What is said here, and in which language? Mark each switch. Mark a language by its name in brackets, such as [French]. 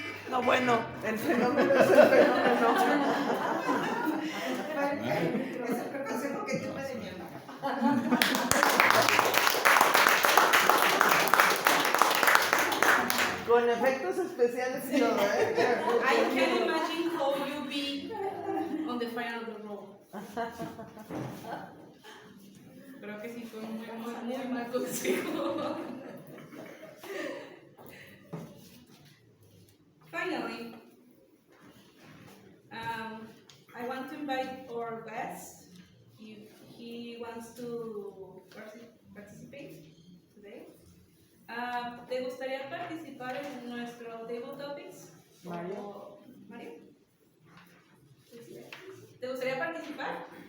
[Spanish] No, bueno, el fenómeno es el fenómeno. Es el consejo que tuve de mi hermana. Con efectos especiales y todo, ¿eh? [English] I can imagine how you be on the final of the road. [Spanish] Creo que sí fue muy mal consejo. [English] Finally, I want to invite our guest if he wants to participate today. [Spanish] ¿Te gustaría participar en nuestro Table Topics? Mario. ¿Mario? ¿Te gustaría participar?